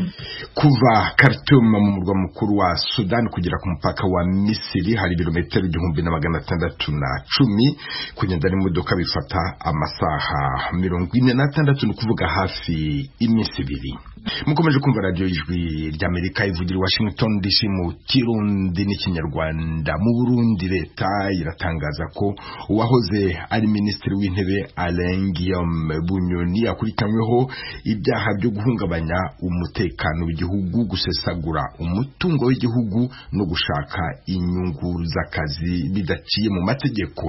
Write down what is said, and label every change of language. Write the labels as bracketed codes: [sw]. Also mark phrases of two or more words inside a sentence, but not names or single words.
[rw] Kuva Khartoum mu murwa mukuru wa Sudan kugera ku mupaka wa Misiri hari ibirometero 1610, kugenda n'imodoka bifata amasaha 46, ni kuvuga hafi iminsi ibiri. Mukomeje kumva radio Ijwi ry'Amerika ivugira Washington DC mu Kirundi n'Ikinyarwanda. Mu Burundi leta iratangaza ko uwahoze ari minisitiri w'intebe Alain Guillaume Bunyoni akurikiranyweho ibyaha byo guhungabanya umutekano w'igihugu, gusesagura umutungo w'igihugu no gushaka inyungu z'akazi bidaciye mu mategeko.